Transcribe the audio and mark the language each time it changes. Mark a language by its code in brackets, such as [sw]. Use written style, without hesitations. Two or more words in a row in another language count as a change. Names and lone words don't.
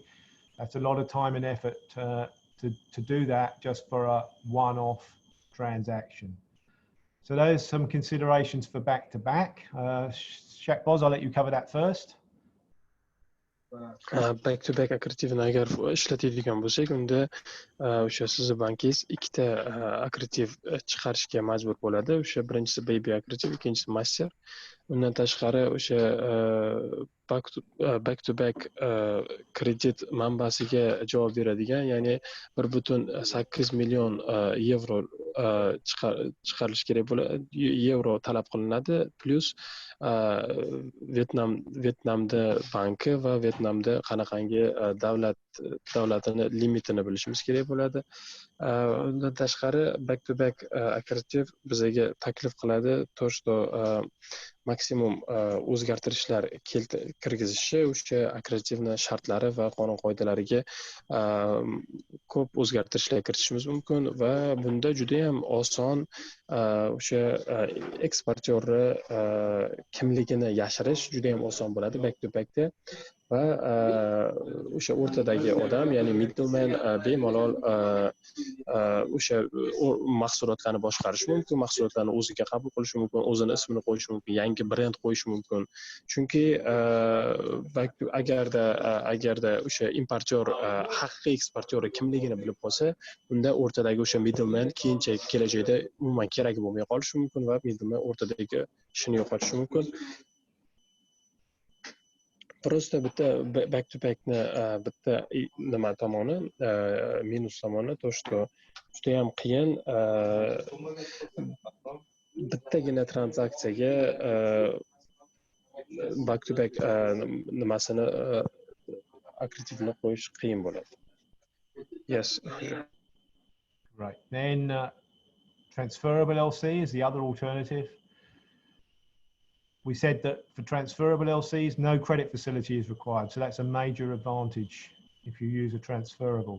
[en] That's a lot of time and effort to do that just for a one-off transaction. So those some considerations for back-to-back. Scpecialized, I'll let you cover that first. Back to back [uz] akkreditivni agar ishlatadigan bo'lsak, unda o'sha sizni bankingiz ikkita akkreditiv chiqarishga majbur bo'ladi. O'sha birinchisi baby akkreditiv, ikkinchisi master. Undan tashqari o'sha [en] back to back [uz] kredit manbasiga javob beradigan, ya'ni 1,8 million yevro chiqarilishi kerak bo'ladi, yevro talab qilinadi, plus Vyetnamda banki va Vyetnamda qanaqangi davlatini limitini bilishimiz kerak bo'ladi. Undan tashqari [en] back to back [uz] akkreditiv bizga taklif qiladi [ru] to, что [uz] maksimum o'zgartirishlar kirgizishi, o'sha akkreditivni shartlari va qonun qoidalariga ko'p o'zgartirishlar kiritishimiz mumkin va bunda juda ham oson o'sha eksportyorni kimligini yashirish juda ham oson bo'ladi [en] back to backda. [uz] Va o'sha o'rtadagi odam, ya'ni middleman bemalol o'sha mahsulotlarni boshqarishi mumkin, mahsulotlarni o'ziga qabul qilishi mumkin, o'zini ismini qo'yishi mumkin, yangi brend qo'yishi mumkin. Chunki agarda o'sha importyor haqiqiy eksportyor kimligini bilib qolsa, unda o'rtadagi o'sha middleman keyinchalik kelajakda umuman kerak bo'lmay qolishi mumkin va middleman o'rtadagi ishini yo'qotishi mumkin. Просто bitta [en] back to backni [uz] bitta nima tomoni, minus tomoni [ru] to, что [uz] juda ham qiyin bittagina tranzaksiyaga [en] back to back [uz] nimasini akkreditivni qo'yish qiyin bo'ladi. [en] Yes. Right. Then transferable LC is the other alternative. We said that for transferable LCs, no credit facility is required. So that's a major advantage if you use a transferable.